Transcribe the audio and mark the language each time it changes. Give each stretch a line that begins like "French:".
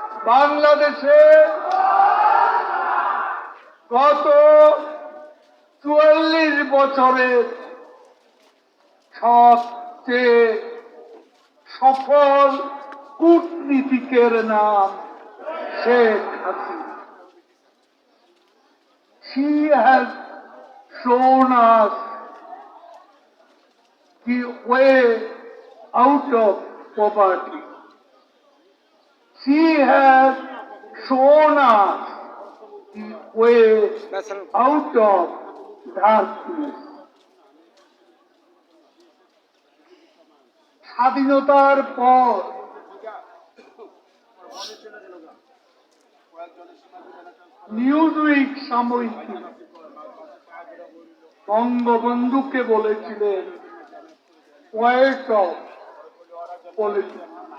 Bangla: বাংলাদেশে গত ৪৪ বছরের সবচেয়ে সফল কূটনীতিকের নাম Sheikh Hasina.
English: She has shown us the way out of poverty. She has shown us the way out of darkness.
Bangla: স্বাধীনতার পর নিউজউইক সাময়িকী বঙ্গবন্ধুকে বলেছিলেন
English: Poet of politics.